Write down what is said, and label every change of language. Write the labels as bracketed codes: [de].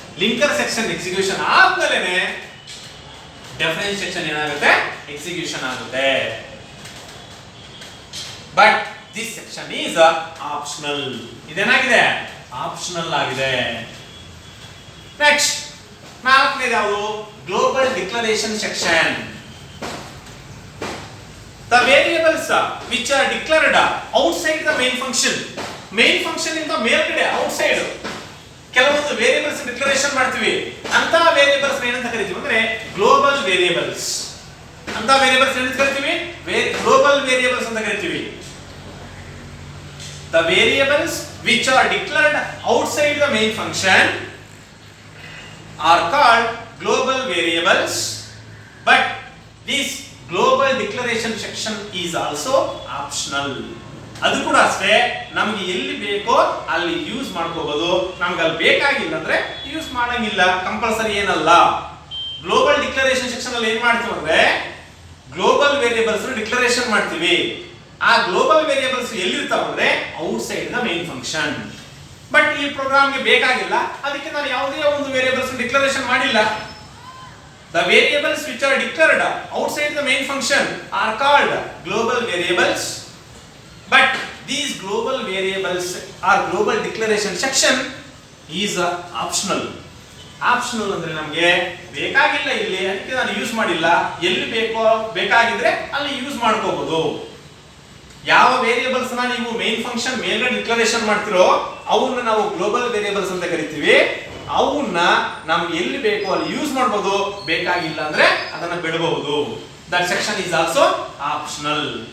[kn] Linker section execution ಆದ್ಮೇಲೆ definition section ಏನಾಗುತ್ತೆ, execution ಆಗುತ್ತೆ. [en] But this section is optional. [kn] ಇದೇನಾಗಿದೆ, optional ಆಗಿದೆ. ನೆಕ್ಸ್ಟ್ ನಾಲ್ಕನೇದು ಯಾವುದು, global declaration section. [en] The variables which are declared outside the main function. [kn] Main function ಇಂದ ಮೇಲ್ಗಡೆ outside ಕೆಲವೊಂದು variables declaration ಮಾಡ್ತೀವಿ. ಅಂತ ವೇರಿಯೇಬಲ್ಸ್ ಏನಂತ ಕರಿತೀವಿ ಅಂದ್ರೆ ಗ್ಲೋಬಲ್ ವೇರಿಯೇಬಲ್ಸ್. ಅಂತ ವೇರಿಯೇಬಲ್ಸ್ ಏನಂತ ಕರಿತೀವಿ, ಗ್ಲೋಬಲ್ ವೇರಿಯೇಬಲ್ಸ್ ಅಂತ ಕರಿತೀವಿ. [en] The variables which are declared outside the main function are called global variables, but this global declaration section is also optional. [kn] ಅದು ಕೂಡ ಅಷ್ಟೇ, ನಮಗೆ ಎಲ್ಲಿ ಬೇಕೋ ಅಲ್ಲಿ ಯೂಸ್ ಮಾಡ್ಕೋಬಹುದು, ನಮ್ಗೆ ಅಲ್ಲಿ ಬೇಕಾಗಿಲ್ಲ ಅಂದ್ರೆ ಯೂಸ್ ಮಾಡಂಗಿಲ್ಲ. ಕಂಪಲ್ಸರಿ ಏನಲ್ಲ. ಗ್ಲೋಬಲ್ ಡಿಕ್ಲರೇಷನ್ ಸೆಕ್ಷನ್ ಅಲ್ಲಿ ಏನ್ ಮಾಡ್ತೀವಿ ಅಂದ್ರೆ ಗ್ಲೋಬಲ್ ವೇರಿಯೇಬಲ್ಸ್ ಡಿಕ್ಲರೇಷನ್ ಮಾಡ್ತೀವಿ. ಆ ಗ್ಲೋಬಲ್ ವೇರಿಯೇಬಲ್ಸ್ ಎಲ್ಲಿರ್ತಾವ ಅಂದ್ರೆ [en] Outside the main function. [kn] But ಈ ಪ್ರೋಗ್ರಾಮ್ಗೆ ಬೇಕಾಗಿಲ್ಲ, ಅದಕ್ಕೆ ನಾನು ಯಾವುದೇ ಒಂದು ವೇರಿಯೇಬಲ್ಸ್ ಡಿಕ್ಲರೇಷನ್ ಮಾಡಿಲ್ಲ. [en] The variables which are declared outside the main function are called global variables, but these global variables or global declaration section is optional. [kn] Optional ಅಂದ್ರೆ ನಮಗೆ ಬೇಕಾಗಿಲ್ಲ ಇಲ್ಲಿ, ಅದಕ್ಕೆ ನಾನು ಯೂಸ್ ಮಾಡಿಲ್ಲ. ಎಲ್ಲಿ ಬೇಕೋ ಬೇಕಾಗಿದ್ರೆ ಅಲ್ಲಿ ಯೂಸ್ ಮಾಡ್ಕೋಬಹುದು. ಯಾವ ವೇರಿಯೇಬಲ್ಸ್ ನ ನೀವು ಮೇನ್ ಫಂಕ್ಷನ್ ಮೇಲ್ಗಡೆ ಡಿಕ್ಲರೇಷನ್ ಮಾಡ್ತಿರೋ ಅವನ್ನ ನಾವು ಗ್ಲೋಬಲ್ ವೇರಿಯೇಬಲ್ಸ್ ಅಂತ ಕರಿತೀವಿ. ಅವನ್ನ ನಮ್ಗೆ ಎಲ್ಲಿ ಬೇಕೋ ಅಲ್ಲಿ ಯೂಸ್ ಮಾಡಬಹುದು, ಬೇಕಾಗಿಲ್ಲ ಅಂದ್ರೆ ಅದನ್ನ ಬಿಡಬಹುದು. [en] That section is also optional.